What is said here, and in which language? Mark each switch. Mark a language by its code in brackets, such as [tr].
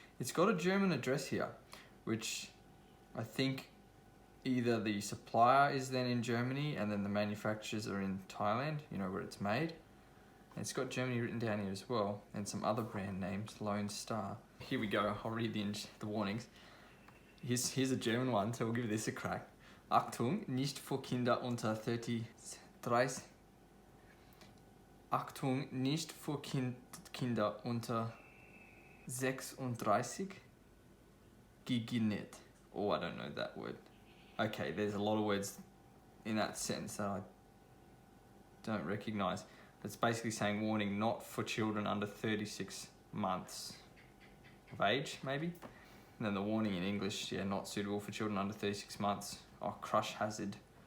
[en] It's got a German address here, which I think either the supplier is then in Germany and then the manufacturers are in Thailand, you know, where it's made. And it's got Germany written down here as well, and some other brand names, Lone Star. Here we go, I'll read the warnings. Here's a German one, so we'll give this a crack. [de] Achtung, nicht für Kinder unter 30. Achtung, nicht für Kinder unter 36 geeignet. [en] Oh, I don't know that word. Okay, there's a lot of words in that sentence that I don't recognize. It's basically saying warning, not for children under 36 months of age, maybe. And then the warning in English, yeah, not suitable for children under 36 months. Oh, crush hazard.